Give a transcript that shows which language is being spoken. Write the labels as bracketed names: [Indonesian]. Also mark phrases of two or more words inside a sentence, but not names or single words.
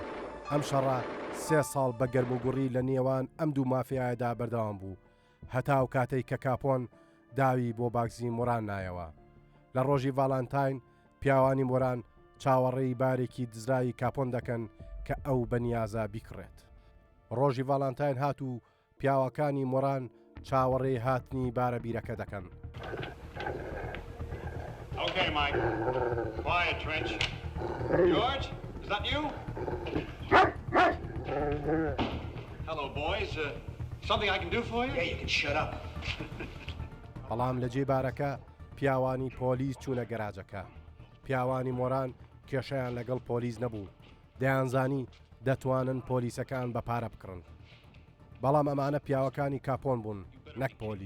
[Central Kurdish] ئەم شەڕە 3 ساڵ بە گەرموگوڕی لە نێوان ئەم دوو مافیایەدا بەردەوام بوو، هەتا و کاتەی کە کاپۆن داوی بۆ باگزیمۆران نایەوە. لە ڕۆژی ڤاڵانتاین پیاوانی مۆران چاوەڕێی بارێکی دزرایی کاپۆن دەکەن کە ئەو بەنیازە بیکڕێت. ڕۆژی ڤاڵانتاین هات و پیاوەکانی مۆران چاوەڕێی هاتنی بارە بیرەکە دەکەن. [English] Okay, Mike. Quiet, Trench. George, is that you? Hello, boys. Something I can do for you? Yeah, you can shut up. [Central Kurdish] بەڵام لە جێ بارەکە پیاوانی پۆلیس چوونە گەراجەکە. پیاوانی مۆران کێشەیان لەگەڵ پۆلیس نەبوو. دەیانزانی دەتوانن پۆلیسەکان بە پارە بکڕن. بەڵام ئەمانە پیاوەکانی کاپۆن بوون، نەک پۆلیس.